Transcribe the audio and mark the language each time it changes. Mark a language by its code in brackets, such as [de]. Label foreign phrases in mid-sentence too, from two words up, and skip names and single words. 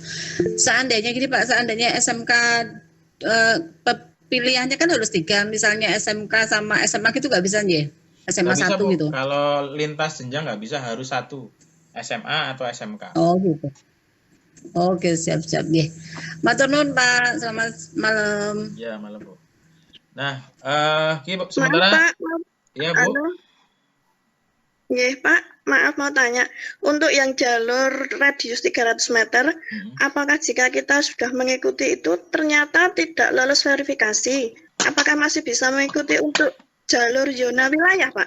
[id] Seandainya gini Pak, seandainya SMK pilihannya kan harus 3, misalnya SMK sama SMA gitu nggak bisa nggih? SMA Nggak bisa 1 Bu, gitu. kalau lintas jenjang nggak bisa, harus satu, SMA atau SMK. Oh gitu. Oke, siap-siap nggih. [jv] Matur nuwun [id] Pak, selamat malam. Ya, malam Bu. Nah, Bu, Maaf sementara Pak, maaf. ya Bu, Anu, nggih Pak, maaf mau tanya. Untuk yang jalur radius 300 meter, apakah jika kita sudah mengikuti itu ternyata tidak lolos verifikasi, apakah masih bisa mengikuti untuk jalur zona wilayah Pak?